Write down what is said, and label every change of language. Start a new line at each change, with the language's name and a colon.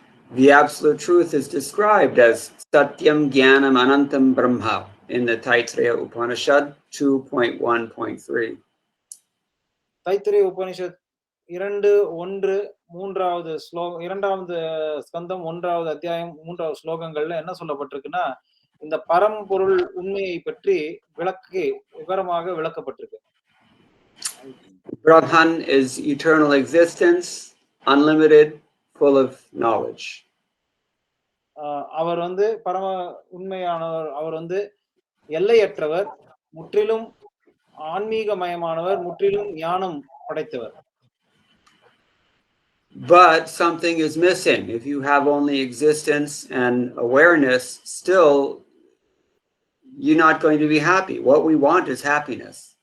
English: The absolute truth is described as Satyam Jnanam Anantam Brahma in the Taittiriya Upanishad 2.1.3.
Tamil: Taittiriya Upanishad 2.1 மூன்றாவது ஸ்லோகம், 2வது ஸ்கந்தம் 1வது அத்தியாயம் 3வது ஸ்லோகங்கள்ல என்ன சொல்லப்பட்டிருக்குன்னா, இந்த பரம்பொருள் உண்மையை பற்றி விவரமாக விளக்கப்பட்டிருக்கு.
English: Brahman is eternal existence, unlimited, full of knowledge.
Tamil: அவர் வந்து பரம உண்மையானவர், அவர் வந்து எல்லையற்றவர், முற்றிலும் ஆன்மீகமயமானவர், முற்றிலும் ஞானம் படைத்தவர்.
English: But something is missing. If you have only existence and awareness, still you're not going to be happy. What we want is happiness.